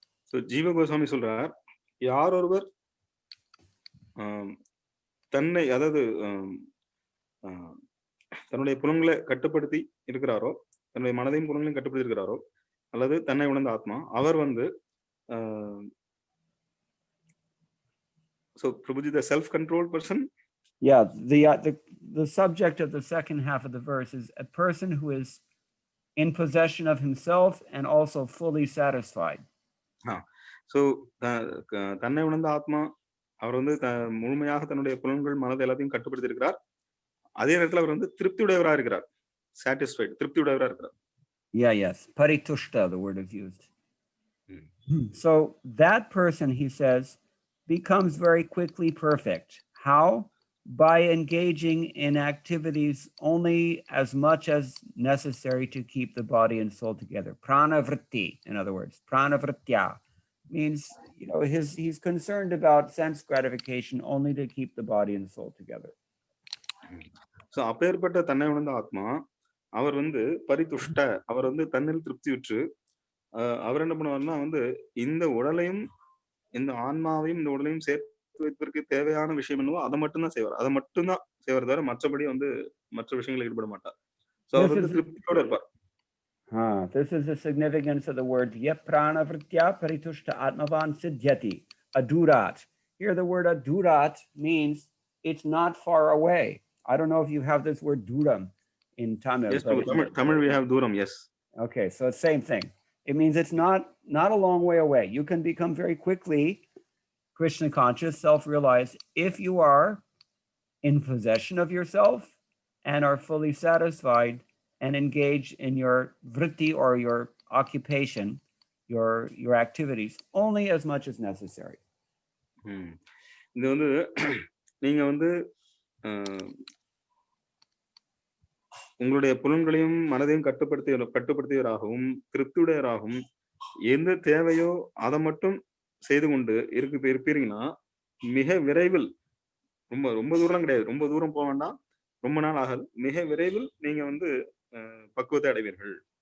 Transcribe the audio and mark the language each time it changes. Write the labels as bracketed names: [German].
[Tamil] So Jiva Goswami சொல்றார், யார் ஒருவர் தன்னை அதாவது தன்னுடைய புலன்களை கட்டுப்படுத்தி இருக்கிறாரோ, தன்னுடைய மனதையும் புலன்களையும் கட்டுப்படுத்தி இருக்கிறாரோ, அல்லது தன்னை உணர்ந்த ஆத்மா, அவர் வந்து [English] so Prabhuji, the self-controlled person? Yeah, the subject of the second half of the verse is a person who is in possession of himself and also fully satisfied. [Tamil] So தன்னை உணர்ந்த ஆத்மா அவர் வந்து முழுமையாக தன்னுடைய புலன்கள் மனதை எல்லாத்தையும் கட்டுப்படுத்தி இருக்கிறார், அதே நேரத்தில் அவர் வந்து திருப்தியுடையவராக இருக்கிறார், satisfied, திருப்தியுடையவராக இருக்கிறார். [English] Yes, paritushta, the word is used. So that person, he says, becomes very quickly perfect. How? By engaging in activities only as much as necessary to keep the body and soul together. Prana vritti, in other words, prana vritya means, he's concerned about sense gratification only to keep the body and soul together. [Tamil] So அப்பேற்பட்ட தன்னை உணர்ந்த ஆத்மா அவர் வந்து பரிதுஷ்ட, அவர் வந்து தன்னில் திருப்தியுற்று அவர் என்ன பண்ணுவாருன்னா வந்து இந்த உடலையும் இந்த ஆன்மாவையும் இந்த உடலையும் சேர்த்து வைப்பதற்கு தேவையான விஷயம் என்னவோ அதை மட்டும்தான் செய்வார். அதை மட்டும்தான் செய்வார் தவிர மற்றபடி வந்து மற்ற விஷயங்களில் ஈடுபட மாட்டார். சோ அவர் வந்து திருப்தியோட இருப்பார். [English] This is the significance of the word yaprana vritya paritushta atmavan siddhyati, adurat. Here the word adurat means it's not far away. I don't know if you have this word duram in Tamil. Yes, Tamil we have duram, yes. Okay, so it's same thing. It means it's not a long way away. You can become very quickly Krishna conscious, self-realized, if you are in possession of yourself and are fully satisfied and engage in your vritti or your occupation, your activities, only as much as necessary. [Tamil] இது வந்து நீங்க வந்து உங்களுடைய புலன்களையும் மனதையும் கட்டுப்படுத்தியவராகவும் திருப்தியுடையவராகவும் எந்த தேவையோ அதை மட்டும் செய்து கொண்டு இருப்பீங்கன்னா மிக விரைவில் ரொம்ப ரொம்ப தூரம் கிடையாது, ரொம்ப தூரம் போக வேண்டாம், ரொம்ப நாள் ஆகாது, மிக விரைவில் நீங்க வந்து பக்குவத்தை அடைவீர்கள்.